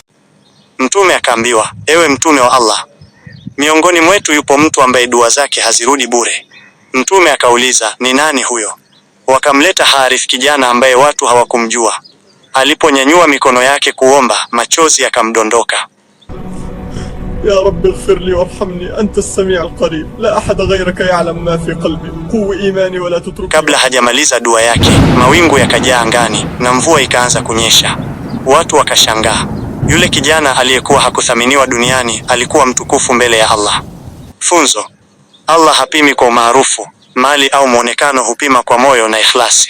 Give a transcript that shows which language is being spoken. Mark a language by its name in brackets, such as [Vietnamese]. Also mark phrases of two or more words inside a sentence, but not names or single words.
[Swahili] Mtume akaambiwa, ewe mtume wa Allah, miongoni mwetu yupo mtu ambaye dua zake hazirudi bure. Mtume akauliza, ni nani huyo? Wakamleta Harith, kijana ambaye watu hawakumjua. Aliponyanyua mikono yake kuomba, machozi yakamdondoka. [Arabic] يا رب اغفر لي وارحمني أنت السميع القريب لا أحد غيرك يعلم ما في قلبي قوة إيماني ولا تترك. [Swahili] Kabla hajamaliza dua yake, mawingu yakajaa angani na mvua ikaanza kunyesha. Watu wakashangaa. Yule kijana aliyekuwa hakuthaminiwa duniani alikuwa mtukufu mbele ya Allah. Funzo: Allah hapimi kwa umaarufu, mali au muonekano, hupima kwa moyo na ikhlasi.